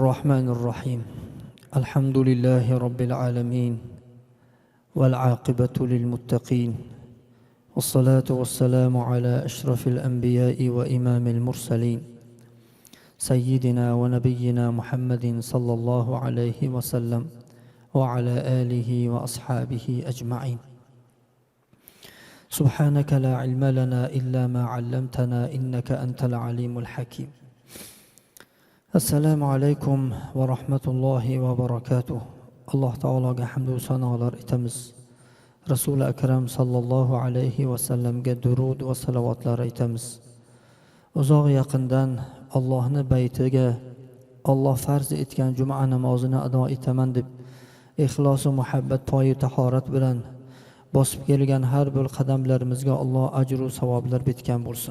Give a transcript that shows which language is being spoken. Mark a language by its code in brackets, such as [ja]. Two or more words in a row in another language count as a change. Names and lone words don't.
[ar] الرحمن الرحيم الحمد لله رب العالمين والعاقبة للمتقين والصلاة والسلام على أشرف الأنبياء وإمام المرسلين سيدنا ونبينا محمد صلى الله عليه وسلم وعلى آله وأصحابه أجمعين. سبحانك لا علم لنا إلا ما علمتنا إنك أنت العليم الحكيم. السلام عليكم ورحمة الله وبركاته. [uz] Alloh taologa hamd va sanolar etamiz. Rasul akram [ar] صلى الله عليه وسلم [uz] durud va salovatlar aytamiz. Uzoq yaqindan Allohning baytiga Alloh farz etgan juma namozini ado etaman deb ixlos va muhabbat poyi tahorat bilan bosib kelgan har bir qadamlarimizga Alloh ajr va savoblar bitgan bo'lsin.